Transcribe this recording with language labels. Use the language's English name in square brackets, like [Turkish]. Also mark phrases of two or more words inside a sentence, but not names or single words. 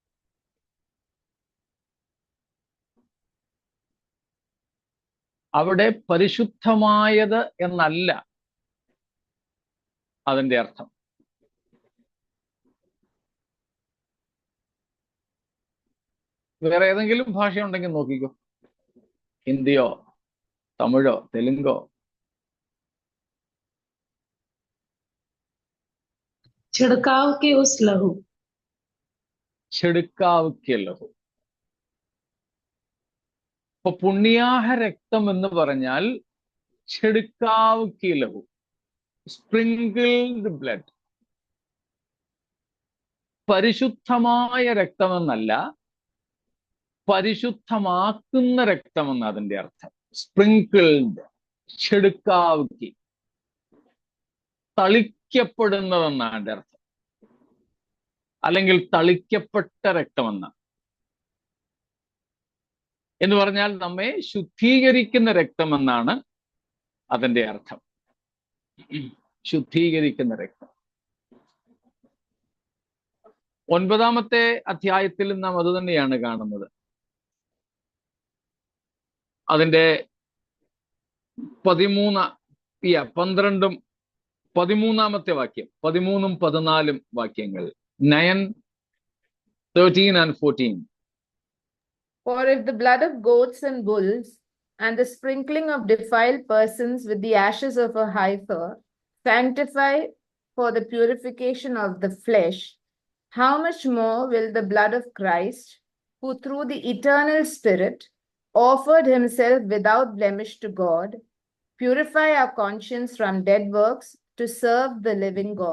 [Malayalam] അവിടെ പരിശുദ്ധമായത് എന്നല്ല അതിന്റെ അർത്ഥം. വേറെ ഏതെങ്കിലും ഭാഷ ഉണ്ടെങ്കിൽ നോക്കിക്കോ. ഹിന്ദിയോ തമിഴോ തെലുങ്കോ. [Hindi] छिड़काव के उस लहू. छिड़काव के लहू. [Malayalam] അപ്പൊ പുണ്യാഹ രക്തം എന്ന് പറഞ്ഞാൽ [Hindi] छिड़काव के लहू, [English] sprinkled blood. [Malayalam] പരിശുദ്ധമായ രക്തമെന്നല്ല, പരിശുദ്ധമാക്കുന്ന രക്തമെന്ന് അതിന്റെ അർത്ഥം. സ്പ്രിങ്കിൾഡ്, [Hindi] छिड़काव की, [Malayalam] തളിക്കപ്പെടുന്നതെന്നാണ് അതിന്റെ അർത്ഥം. അല്ലെങ്കിൽ തളിക്കപ്പെട്ട രക്തമെന്ന എന്ന് പറഞ്ഞാൽ നമ്മെ ശുദ്ധീകരിക്കുന്ന രക്തമെന്നാണ് അതിന്റെ അർത്ഥം. ശുദ്ധീകരിക്കുന്ന രക്തം. 9-ാമത്തെ അധ്യായത്തിൽ നാം അത് തന്നെയാണ് കാണുന്നത്. അതിന്റെ 12-ഉം 13-ാമത്തെ വാക്യം, 13-ഉം 14-ഉം വാക്യങ്ങൾ. [English] 9 13 and 14. For if the blood of goats and bulls and the sprinkling of defiled persons with the ashes of a heifer sanctify for the purification of the flesh, how much more will the blood of Christ, who through the eternal Spirit offered himself without blemish to God, purify our conscience from dead works to serve the living God?